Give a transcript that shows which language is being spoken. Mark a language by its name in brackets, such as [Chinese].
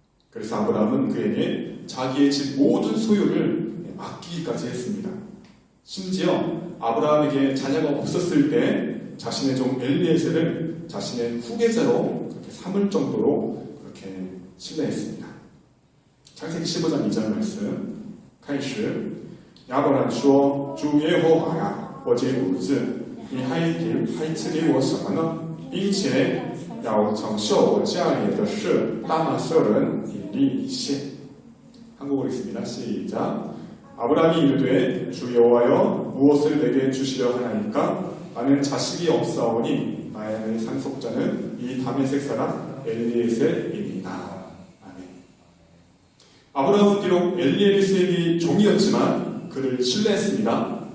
[Korean] 그래서 아브라함은 그에게 자기의 집 모든 소유를 맡기기까지 했습니다. 심지어 아브라함에게 자녀가 없었을 때 자신의 종 엘리에셀을 자신의 후계자로 그렇게 삼을 정도로 그렇게 신뢰했습니다. 창세기 15장 2절 말씀 [Chinese] 开始亚伯兰说主耶和华呀我这五子你还赐给我什么呢并且要承受我家里的事大马色人以利以谢 [Korean] 한국어로 있습니다. 시작 아브라함이 이르되 주 여호와여 무엇을 내게 주시려 하나이까 나는 자식이 없사오니 나의 상속자는 이 다메섹 사람 엘리에셀이니이다. 아멘. 아브라함은 비록 엘리에셀이 종이었지만 그를 신뢰했습니다.